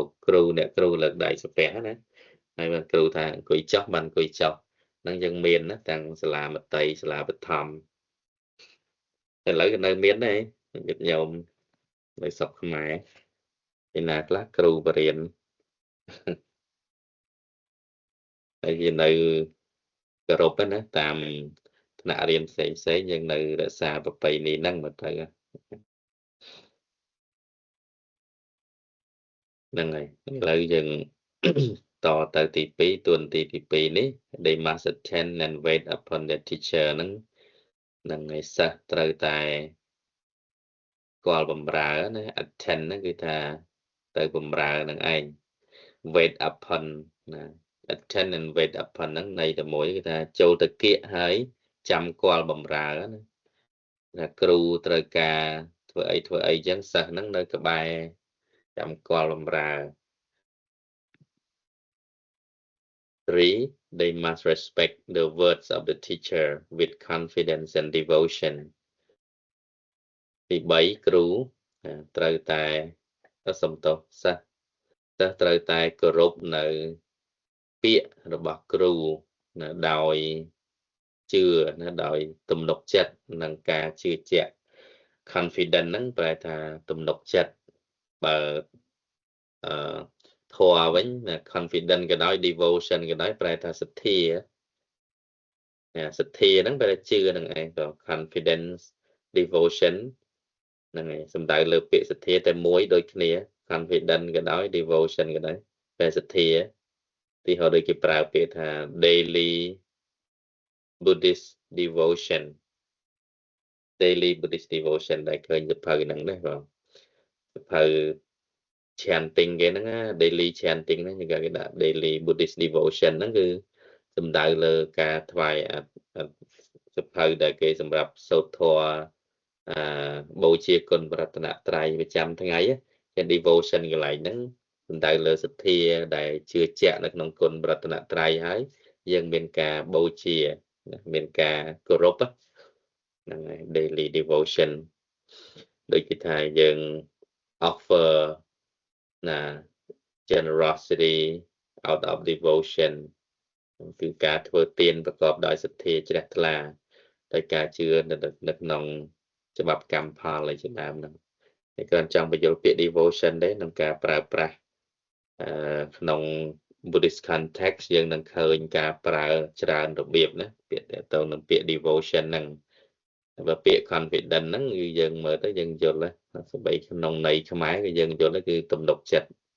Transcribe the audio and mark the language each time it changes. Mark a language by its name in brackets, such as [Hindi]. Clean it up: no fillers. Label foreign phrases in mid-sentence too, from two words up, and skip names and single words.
[Khmer] គ្រូអ្នកគ្រូលើកដៃសំពះណាហើយបានគ្រូថាអង្គុយចុះបានអង្គុយចុះហ្នឹងយើងមានណាទាំងសាលាមត្តេយ្យសាលាបឋមឥឡូវក៏នៅមានដែរញាតិញោមនៅស្រុកខ្មែរឯណាខ្លះគ្រូបរៀនហើយវានៅគោរពណាតាមថ្នាក់រៀនផ្សេងៗយើងនៅរក្សាប្រពៃណីហ្នឹងមកទៅ ហ្នឹងហើយឥឡូវយើង តទៅទី2ទួនាទីទី2នេះ [English] they must attend and wait upon their teacher [Khmer] ហ្នឹងហើយសិស្សត្រូវតែស្គាល់បម្រើណា attend ហ្នឹងគឺថាទៅបម្រើនឹងឯង [English] wait upon [Khmer] ណា [English] attend and wait upon [Khmer] ហ្នឹងន័យតែមួយគឺថាចូលទៅគៀកហើយចាំគាល់បម្រើណាថាគ្រូត្រូវការធ្វើអីអញ្ចឹងសិស្សហ្នឹងនៅក្បែរចាំគាល់បម្រើ 3. [English] They must respect the words of the teacher with confidence and devotion. [Khmer] ទី3គ្រូត្រូវតែសំទោសសិស្សត្រូវតែគោរពនៅពាក្យរបស់គ្រូណាដោយជឿណាដោយទំនុកចិត្តនិងការជឿជាក់ confident ហ្នឹងប្រែថាទំនុកចិត្តបើ ធម៌វិញ confident ក៏ដោយ devotion ក៏ដោយប្រែថាសទ្ធាសទ្ធាហ្នឹងប្រែជឿនឹងឯងក៏ [English] confidence devotion [Khmer] ហ្នឹងហើយសំដៅលើពាក្យសទ្ធាតែមួយដូចគ្នា confident ក៏ដោយ devotion ក៏ដោយប្រែសទ្ធាទីហោដូចគេប្រើពាក្យថា [English] daily Buddhist devotion [Khmer] ដែលឃើញសភៅហ្នឹងណាបងសភៅ chanting គេហ្នឹង [English] daily chanting [Khmer] ហ្នឹងគេដាក់ [English] daily Buddhist devotion [Khmer] ហ្នឹងគឺសំដៅលើការថ្វាយសភៅដែលគេសម្រាប់សូត្រធម៌បូជាគុណបរតនត្រ័យ ប្រចាំថ្ងៃជា devotion កន្លែងហ្នឹងសំដៅលើសទ្ធាដែលជឿជាក់នៅក្នុងគុណបរតនត្រ័យហើយយើងមានការបូជាមានការគោរ ពហ្នឹងហើយ [English] daily devotion [Khmer] ដូចគេថាយើង offer ណា [English] generosity out of devotion [Khmer] គឺការធ្វើទានប្រកបដោយស ទ្ធាជ្រះថ្លាដោយការជឿនៅក្នុងច្បាប់កម្មផលអីជាដើមហ្នឹងហើយក៏ចង់បញ្យល់ពាក្យ devotion ដែរក្នុងការប្រើប្រាស់ក្នុង [English] Buddhist context [Khmer] យើងនឹងឃើញការប្រើច្រើនរបៀបណាពាក្យទៅនឹងពាក្យ devotion ហ្នឹងបើពាក្យ confident ហ្នឹងគឺយើងមើលទៅយើងយល់ហើយសូម្បីក្នុងន័យខ្មែរគឺយើងយល់គឺទំនុកចិត្ត